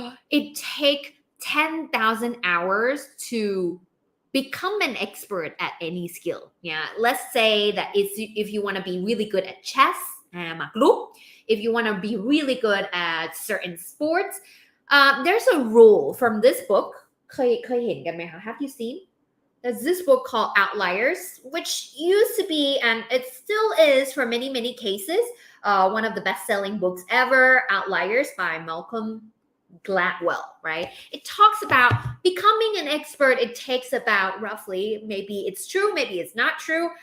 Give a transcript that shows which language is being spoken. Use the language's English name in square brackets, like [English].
[English] It takes 10,000 hours to become an expert at any skill. Yeah, let's say that if you want to be really good at chess, if you want to be really good at certain sports, there's a rule from this book. [Thai] เคยเห็นกันไหมคะ [English] Have you seen? There's this book called Outliers, which used to be, and it still is for many cases, one of the best-selling books ever, Outliers by Malcolm Gladwell, right? It talks about becoming an expert. It takes about roughly, maybe it's true, maybe it's not true.